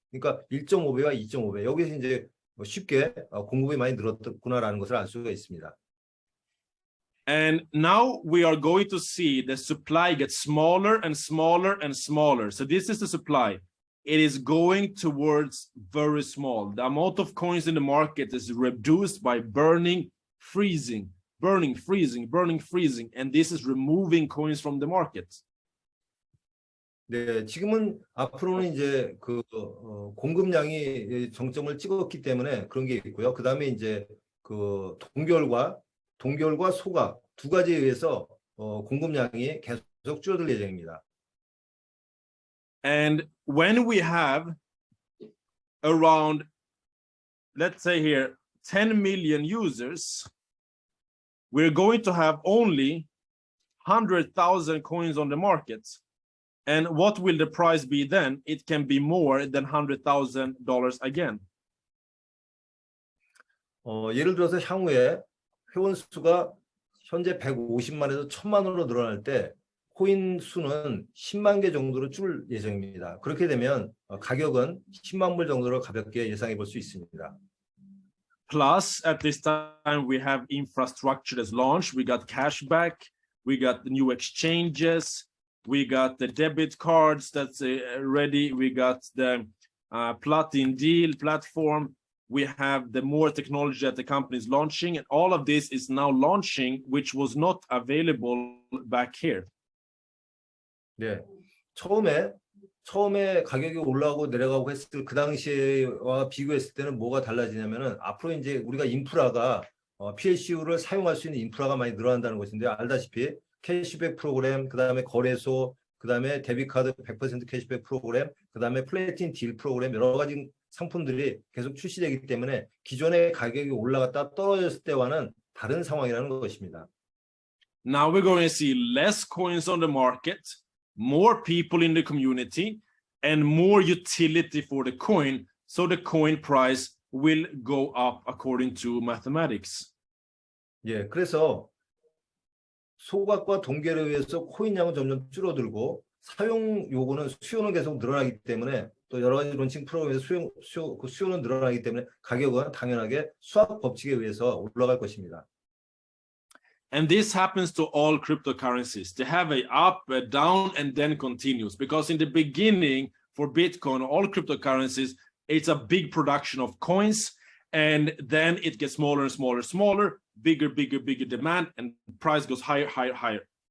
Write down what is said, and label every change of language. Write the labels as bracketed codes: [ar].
[ko] 그러니까 1.5배와 2.5배. 여기서 이제 쉽게 공급이 많이 늘었구나라는 것을 알 수가 있습니다. [en] And now we are going to see the supply get smaller and smaller and smaller. So this is the supply. It is going towards very small. The amount of coins in the market is reduced by burning, freezing, burning, freezing, burning, freezing. And this is removing coins from the market. [ko] 네, 지금은 앞으로는 이제 그 공급량이 정점을 찍었기 때문에 그런 게 있고요. 그 다음에 이제 그 동결과 소각 두 가지에 의해서 공급량이 계속 줄어들 예정입니다. [en] And when we have around, let's say here, 10 million users, we're going to have only 100,000 coins on the market. And what will the price be then? It can be more than $100,000 again. [ko] 예를 들어서 향후에 회원 수가 현재 150만에서 1000만으로 늘어날 때 코인 수는 10만 개 정도로 줄 예정입니다. 그렇게 되면 가격은 10만 불 정도로 가볍게 예상해 볼 수 있습니다. [en] Plus, at this time, we have infrastructure that's launched. We got cashback, we got the new exchanges, we got the debit cards that's ready, we got the Platin Deal platform, we have the more technology that the company is launching, and all of this is now launching, which was not available back here. [ko] 네, 처음에 가격이 올라가고 내려가고 했을 그 당시와 비교했을 때는 뭐가 달라지냐면은 앞으로 이제 우리가 인프라가 PLCU를 사용할 수 있는 인프라가 많이 늘어난다는 것인데 알다시피 캐시백 프로그램, 그다음에 거래소, 그다음에 데비카드 100% 캐시백 프로그램, 그다음에 플래틴 딜 프로그램 여러 가지 상품들이 계속 출시되기 때문에 기존의 가격이 올라갔다 떨어졌을 때와는 다른 상황이라는 것입니다. [en] Now we're going to see less coins on the market, more people in the community, and more utility for the coin, so the coin price will go up according to mathematics. [ko] 예, 그래서 소각과 동결에 의해서 코인 양은 점점 줄어들고 사용 요구는 수요는 계속 늘어나기 때문에 또 여러 가지 론칭 프로그램에서 수요는 늘어나기 때문에 가격은 당연하게 수학 법칙에 의해서 올라갈 것입니다. [en] And this happens to all cryptocurrencies. They have a up, a down, and then continues. Because in the beginning, for Bitcoin, all cryptocurrencies, it's a big production of coins, and then it gets smaller and smaller, smaller, bigger, bigger, bigger demand, and price goes higher, higher, higher.